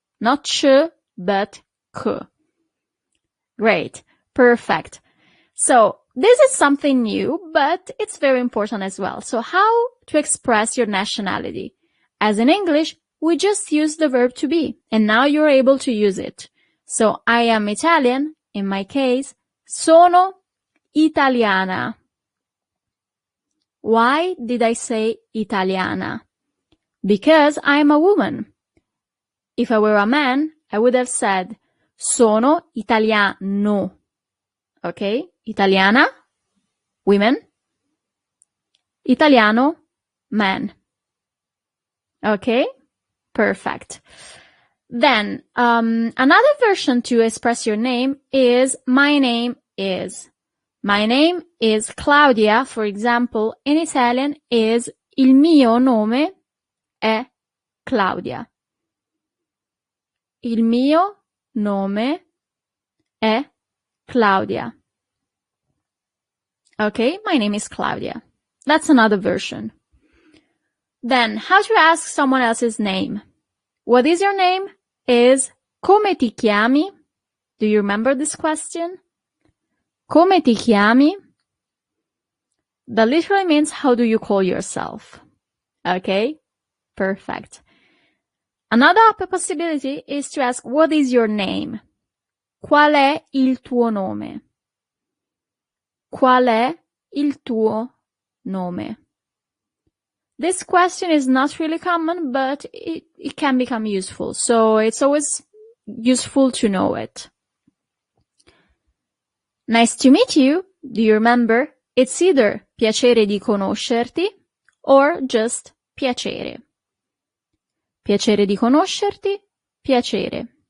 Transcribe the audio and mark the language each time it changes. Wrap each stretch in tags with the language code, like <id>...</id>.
<en>Not ch, but K. Great. Perfect. So this is something new, but it's very important as well. So how to express your nationality? As in English, we just use the verb to be, and now you're able to use it. So I am Italian, in my case, sono italiana. Why did I say italiana? Because I'm a woman. If I were a man, I would have said sono italiano. Okay? Italiana, women. Italiano, man. Okay? Perfect. Then, another version to express your name is my name is. My name is Claudia, for example, in Italian is il mio nome è Claudia.</en> <it>Il mio nome è Claudia.</it> <en>Okay, my name is Claudia. That's another version. Then, how to ask someone else's name. What is your name? Is come ti chiami? Do you remember this question? Come ti chiami? That literally means how do you call yourself? Okay, perfect. Another possibility is to ask what is your name?</en> <it>Qual è il tuo nome? Qual è il tuo nome?</it> <en>This question is not really common, but it can become useful. So it's always useful to know it. Nice to meet you. Do you remember? It's either piacere di conoscerti or just piacere.</en> <it>Piacere di conoscerti, piacere.</it>